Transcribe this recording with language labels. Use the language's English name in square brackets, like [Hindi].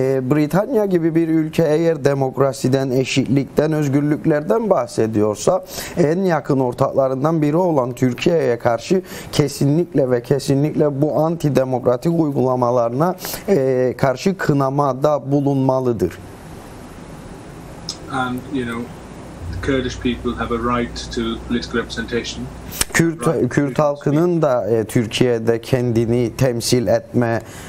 [Turkish] Britanya gibi bir ülke eğer demokrasiden, eşitlikten, özgürlüklerden bahsediyorsa en yakın ortaklarından biri olan Türkiye'ye karşı kesinlikle ve kesinlikle bu antidemokratik uygulamalarına karşı kınamada bulunmalıdır. [English] And the Kurdish people have a right to political representation. [Turkish] Kürt halkının da Türkiye'de kendini temsil etme